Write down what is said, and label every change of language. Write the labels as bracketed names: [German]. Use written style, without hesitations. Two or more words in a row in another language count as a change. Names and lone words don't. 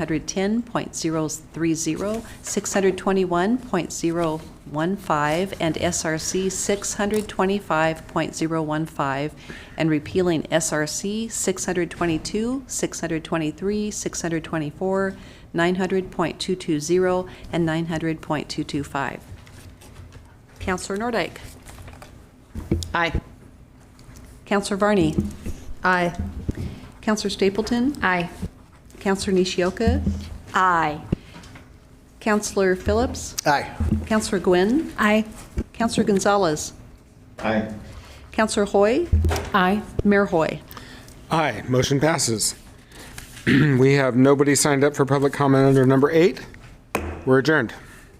[English] 110.030, 621.015, and SRC 625.015, and repealing SRC 622, 623, 624, 900.220, and 900.225. Councillor Nordyke. Aye. Councillor Varney. Aye. Councillor Stapleton. Aye. Councillor Nishioka. Aye. Councillor Phillips. Aye. Councillor Gwynn. Aye. Councillor Gonzalez. Aye. Councillor Hoy. Aye. Mayor Hoy. Aye. Motion passes. We have nobody signed up for public comment under number 8. We're adjourned.